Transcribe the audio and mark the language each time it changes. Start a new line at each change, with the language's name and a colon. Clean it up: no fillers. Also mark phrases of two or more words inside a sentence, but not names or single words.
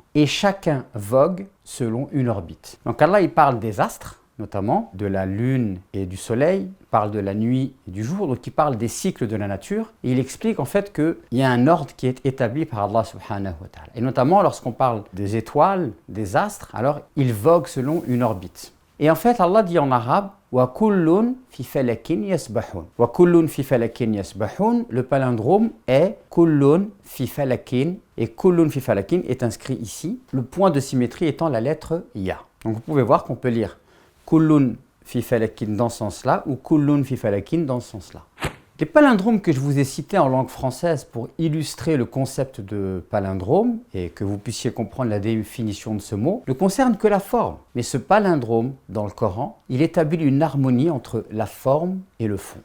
French: Et chacun vogue selon une orbite. » Donc Allah, il parle des astres, notamment de la lune et du soleil, il parle de la nuit et du jour, donc il parle des cycles de la nature. Et il explique en fait qu'il y a un ordre qui est établi par Allah
Arabic: سبحانه وتعالى.
French: Et notamment lorsqu'on parle des étoiles, des astres, alors ils voguent selon une orbite. Et en fait, Allah dit en arabe
Arabic: وكل في فلك يسبحون. وكل في فلك يسبحون,
French: le palindrome est
Arabic: كل في فلك
French: et
Arabic: كل في فلك
French: est inscrit ici, le point de symétrie étant la lettre ya. Donc vous pouvez voir qu'on peut lire
Arabic: كل في فلك
French: dans ce sens-là ou
Arabic: كل في فلك
French: dans ce sens-là. Les palindromes que je vous ai cités en langue française pour illustrer le concept de palindrome et que vous puissiez comprendre la définition de ce mot ne concernent que la forme. Mais ce palindrome, dans le Coran, il établit une harmonie entre la forme et le fond.